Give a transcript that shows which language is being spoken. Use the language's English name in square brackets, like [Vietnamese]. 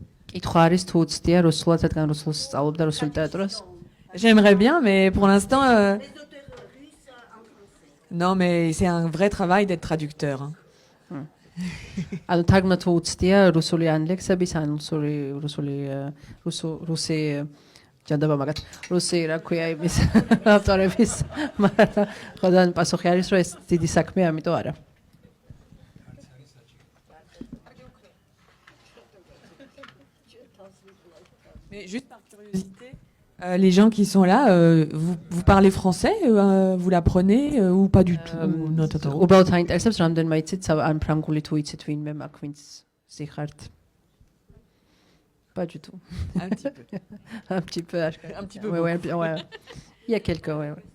[Georgian] კითხვა არის თუ უცდია რუსულად, რადგან რუსულს სწავლობდა რუსულ ლიტერატურას? [French] J'aimerais bien, mais pour l'instant... Les auteurs russes en français. Non, mais c'est un vrai travail d'être traducteur. Hein. [Georgian] ანუ თარგმნა თუ უცდია რუსული ან ლექსების, ან რუსი ჯანდაბა მაგათ რუსი რა ქვია იმის ავტორების, მაგრამ ხოდან პასუხი არის რომ ეს დიდი საქმე, ამიტომ არა. [French] Mais juste par curiosité, les gens qui sont là, vous parlez français, vous l'apprenez ou pas du tout? [Georgian] უბრალოდ აინტერესებს რამდენმა იცით ან ფრანგული თუ იცით ვინმე მაგ ვინც სიხართ? [French] Pas du tout. Un petit peu. Un petit peu. Un petit peu. Ouais, ouais. Il y a quelques, ouais.